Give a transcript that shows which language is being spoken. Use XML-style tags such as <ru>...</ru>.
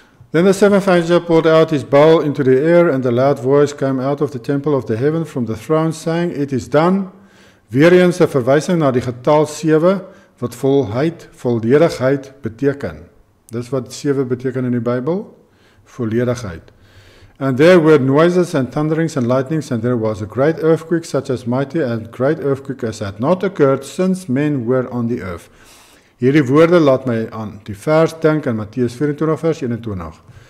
<en>Then the seventh angel poured out his bowl into the air, and a loud voice came out of the temple of the heaven from the throne, saying, "It is done."</en> <af>Weer eens 'n verwysing na die getal 7, wat volheid, volledigheid beteken. Dis wat 7 beteken in die Bybel, volledigheid.</af> <en>And there were noises and thunderings and lightnings, and there was a great earthquake, such as mighty and great earthquake as had not occurred since men were on the earth.</en> <af>Hierdie woorde laat my aan die vers dink in Matteus 24 vers 21.</af>